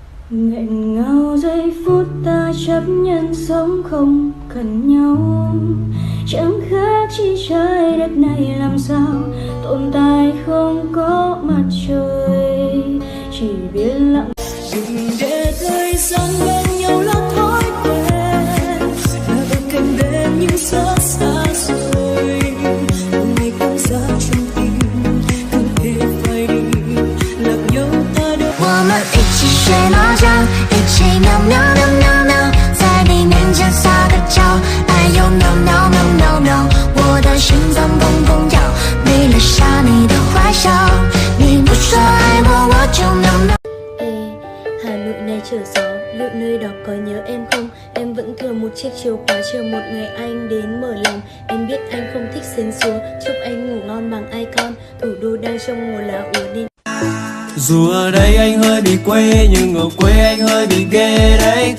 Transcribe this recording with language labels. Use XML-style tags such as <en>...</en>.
<vi>Nghẹn ngào giây phút ta chấp nhận sống không cần nhau, chẳng khác chi trái đất này làm sao tồn tại không có mặt trời, chỉ biết lặng. Đừng để thời gian bên nhau là thói quen, là bên cạnh bên nhưng xót xa rồi. Ngày cảm giác trong tim không thể phai đi, lạc nhau ta được.</vi> <zh>我们一起学麻将，一起喵喵喵喵喵，在你面前撒个娇，哎呦喵喵喵喵喵，我的心脏砰砰跳，没留下你的坏笑，你不说爱我，我就喵喵。</zh> <vi>Hà Nội này trở gió, liệu nơi đó có nhớ em không? Em vẫn thừa một chiếc chìa khóa chờ một ngày anh đến mở lòng. Em biết anh không thích sến súa, chúc anh ngủ ngon bằng icon. Thủ đô đang trong mùa lá úa nên. Dù ở đây anh hơi bị quê, nhưng ở quê anh hơi bị ghê đấy.</vi>